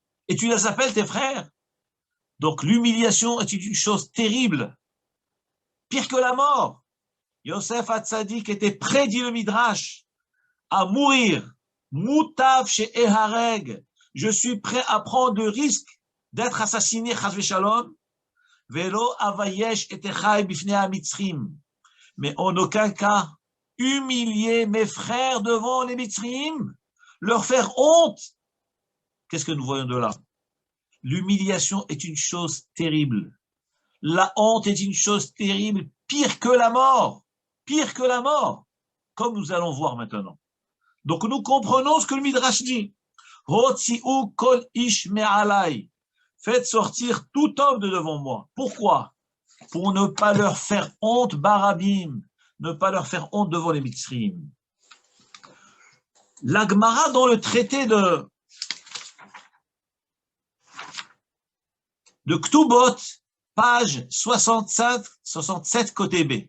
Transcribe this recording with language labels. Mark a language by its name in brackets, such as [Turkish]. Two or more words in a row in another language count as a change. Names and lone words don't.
[French] Et tu les appelles tes frères? Donc l'humiliation est une chose terrible, pire que la mort. Yosef Hatzadik était prêt, dit le Midrash, à mourir. [Hebrew] מוטב שאהרג. [French] Je suis prêt à prendre le risque d'être assassiné, [Hebrew] חס ושלום. ולא אבייש את אחי בפני המצרים. [French] Mais en aucun cas, humilier mes frères devant les Mitzrim, leur faire honte. Qu'est-ce que nous voyons de là? L'humiliation est une chose terrible. La honte est une chose terrible, pire que la mort. Pire que la mort, comme nous allons voir maintenant. Donc nous comprenons ce que le Midrash dit. [Hebrew] הוציאו כל איש מעלי. [French] Faites sortir tout homme de devant moi. Pourquoi? Pour ne pas leur faire honte, barabim, ne pas leur faire honte devant les Mitzrim. La Gemara dans le traité de Ktubot, page 67 côté B.